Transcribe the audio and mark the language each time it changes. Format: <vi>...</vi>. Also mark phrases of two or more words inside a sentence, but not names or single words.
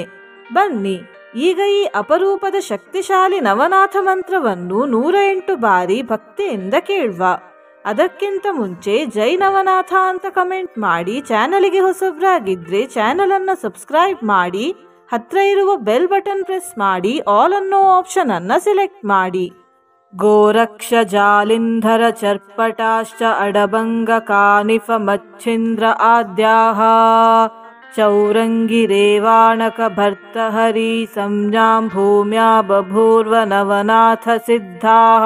<kn>ಬನ್ನಿ ಈಗ ಈ ಅಪರೂಪದ ಶಕ್ತಿಶಾಲಿ ನವನಾಥ ಮಂತ್ರವನ್ನು 108 ಬಾರಿ ಭಕ್ತಿಯಿಂದ ಕೇಳುವ. ಅದಕ್ಕಿಂತ ಮುಂಚೆ ಜೈ ನವನಾಥ ಅಂತ ಕಮೆಂಟ್ ಮಾಡಿ, ಚಾನಲಿಗೆ ಹೊಸಬ್ರಾಗಿದ್ರೆ ಚಾನಲ್ ಅನ್ನು ಸಬ್ಸ್ಕ್ರೈಬ್ ಮಾಡಿ, ಹತ್ರ ಇರುವ</kn> <en>bell button press</en> <kn>ಮಾಡಿ, ಆಲ್ ಅನ್ನೋ ಆಪ್ಷನ್ ಅನ್ನ ಸೆಲೆಕ್ಟ್ ಮಾಡಿ.</kn> <sa>ಗೋರಕ್ಷ ಜಾಲಿಂಧರ ಚರ್ಪಟಾಶ್ಚ ಅಡಭಂಗ ಕಾನಿಫ ಮಚ್ಛಿಂದ್ರ ಆದ್ಯಾಹ ಚೌರಂಗಿ ರೇವಾಣಕ ಭರ್ತಹರಿ ಸಂಜ್ಞಾಂ ಭೂಮ್ಯಾ ಬಭೂರ್ವ ನವನಾಥ ಸಿದ್ಧಾಃ.</sa>